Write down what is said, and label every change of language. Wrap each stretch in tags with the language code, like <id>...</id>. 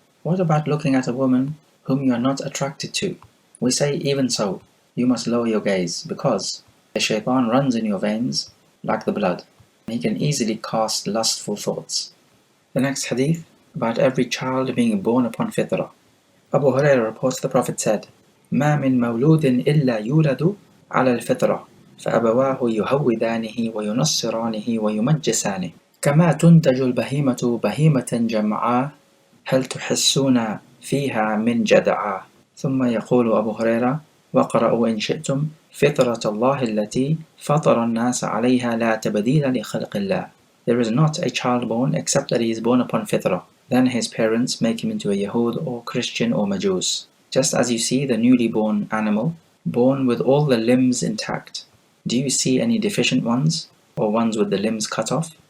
<en>What about looking at a woman whom you are not attracted to? We say, even so, you must lower your gaze, because the shaitan runs in your veins like the blood, and he can easily cast lustful thoughts. The next hadith, about every child being born upon fitrah. Abu Hurairah reports the Prophet said,</en> <ar>ما من مولود إلا يولد على الفطرة فأبواه يهودانه وينصرانه ويمجسانه كما تنتج البهيمة بهيمة جمعاء هل تحسون فيها من جدعاء. ثم يقول أبو هريرة: وقرأوا إن شئتم فطرة الله التي فطر الناس عليها لا تبديل لخلق الله.</ar> <en>There is not a child born except that he is born upon fitrah. Then his parents make him into a Yahud or Christian or Majus. Just as you see the newly born animal, born with all the limbs intact. Do you see any deficient ones, or ones with the limbs cut off?</en>